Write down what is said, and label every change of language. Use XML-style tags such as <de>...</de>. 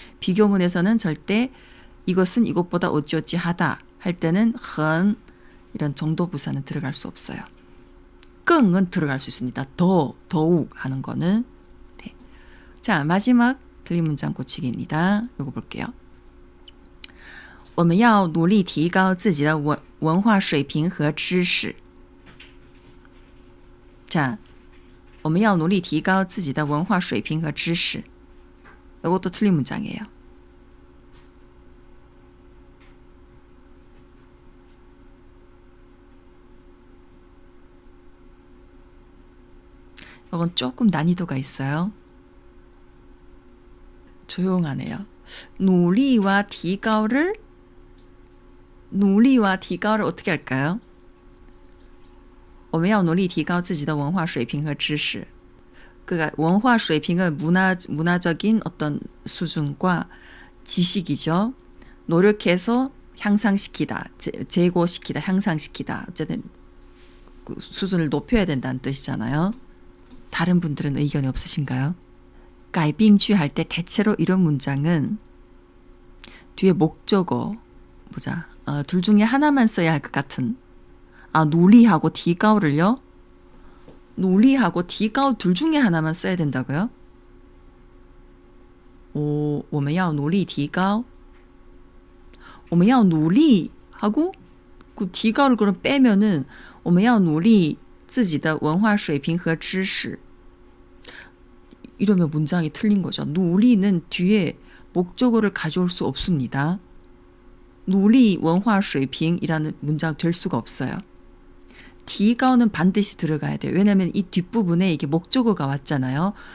<ko>비교문에서는 절대 이것은 이것보다 어찌어찌 하다 할 때는 헌 이런 정도 부사는 들어갈 수 없어요. 끙은 들어갈 수 있습니다. 더욱 하는 거는. 네. 자, 마지막 틀린 문장 고치기입니다. 이거 볼게요.</ko> <zh>我们要努力提高自己的文化水平和知识. 자, 我们要努力提高自己的文化水平和知识.</zh> <ko>이것도 틀린 문장이에요. 이건 조금 난이도가 있어요. 조용하네요. 누리와 디가오를 어떻게 할까요?</ko> <zh>我们要努力提高自己的文化水平和知识.</zh> <ko>그러니까 원화 수입은 문화적인 어떤 수준과 지식이죠. 노력해서 향상시키다, 제고시키다, 향상시키다. 어쨌든 그 수준을 높여야 된다는 뜻이잖아요. 다른 분들은 의견이 없으신가요? 改并句할 때 대체로 이런 문장은 뒤에 목적어 보자. 둘 중에 하나만 써야 할 것 같은. 누리하고 디가오를요? 누리하고 디가오 둘 중에 하나만 써야 된다고요?</ko> <zh>我们要努力提高. 我们要努力</zh> <ko>하고 그 디가오를 그럼 빼면은</ko> <zh>我们要努力自己的文化水平和知识.</zh> <ko>이러면 문장이 틀린 거죠. 누리는 뒤에 목적어를 가져올 수 없습니다. 누리 원화 수입이라는 문장 될 수가 없어요. 디가오는 반드시 들어가야 돼요. 왜냐하면 이 뒷부분에 이게 목적어가 왔잖아요.</ko>